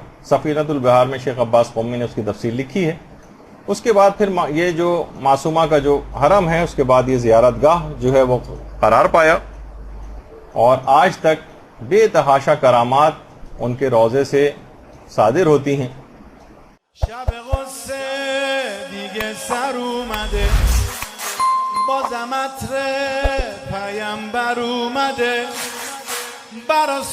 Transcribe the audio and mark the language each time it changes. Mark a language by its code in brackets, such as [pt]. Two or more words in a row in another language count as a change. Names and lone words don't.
[ur] سفینۃ البحار میں شیخ عباس قومی نے اس کی تفصیل لکھی ہے. اس کے بعد پھر یہ جو معصومہ کا جو حرم ہے اس کے بعد یہ زیارت گاہ جو ہے وہ قرار پایا, اور آج تک بے تحاشا کرامات ان کے روضے سے صادر ہوتی ہیں. [fa] شب غصه دیگه سر اومده بازم عطر پیامبر اومده برا